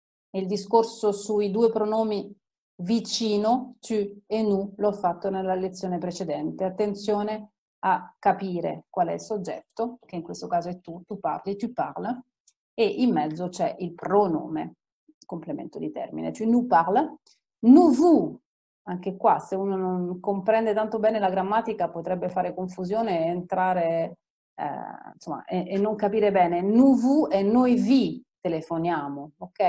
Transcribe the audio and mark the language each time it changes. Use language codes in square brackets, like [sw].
[it] Il discorso sui due pronomi vicino, tu e nous, l'ho fatto nella lezione precedente. Attenzione a capire qual è il soggetto, che in questo caso è tu parli, [fr] tu parles, [it] e in mezzo c'è il pronome, complemento di termine. [fr] Tu nous parles, nous vous. [it] Anche qua, se uno non comprende tanto bene la grammatica, potrebbe fare confusione e entrare, insomma, e non capire bene. [fr] Nous vous [it] e noi vi telefoniamo, ok?